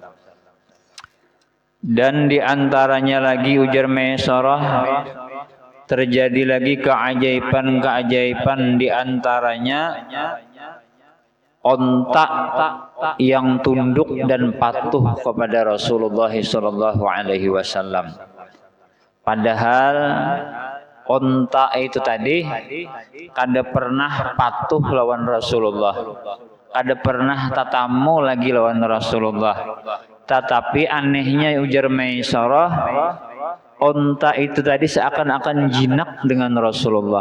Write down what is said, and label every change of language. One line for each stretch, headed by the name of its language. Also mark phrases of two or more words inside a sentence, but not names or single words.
Indonesian: Dan di antaranya lagi ujar Maisarah, terjadi lagi keajaiban-keajaiban, di antaranya onta yang tunduk dan patuh kepada Rasulullah
Arabic: صلى الله عليه وسلم.
Banjar: Padahal onta itu tadi kada pernah patuh lawan Rasulullah, kada pernah tatamu lagi lawan Rasulullah.
Indonesian: Tetapi anehnya ujar Maisarah, onta itu tadi seakan-akan jinak dengan Rasulullah.